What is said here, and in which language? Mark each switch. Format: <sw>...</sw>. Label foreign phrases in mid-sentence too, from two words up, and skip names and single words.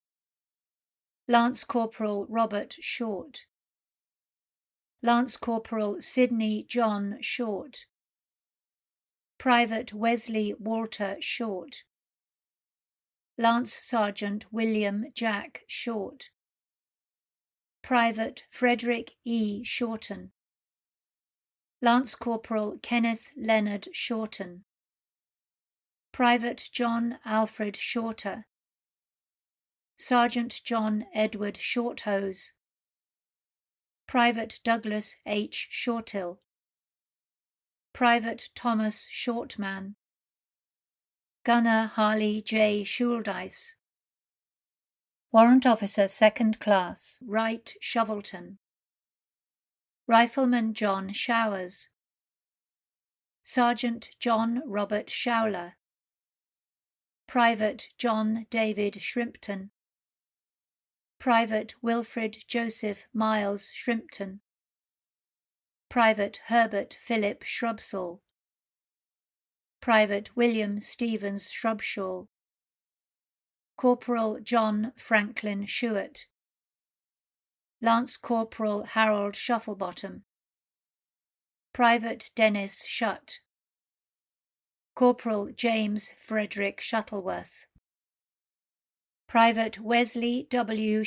<en>Lance Corporal Robert Short, Lance Corporal Sidney John Short, Private Wesley Walter Short, Lance Sergeant William Jack Short, Private Frederick E. Shorten, Lance Corporal Kenneth Leonard Shorten, Private John Alfred Shorter, Sergeant John Edward Shorthose, Private Douglas H. Shortill, Private Thomas Shortman, Gunner Harley J. Shouldice, Warrant Officer 2nd Class Wright Shovelton, Rifleman John Showers, Sergeant John Robert Showler, Private John David Shrimpton, Private Wilfred Joseph Miles Shrimpton, Private Herbert Philip Shrubsall, Private William Stevens Shrubshaw, Corporal John Franklin Shuart, Lance Corporal Harold Shufflebottom, Private Dennis Shutt, Corporal James Frederick Shuttleworth, Private Wesley W.</en>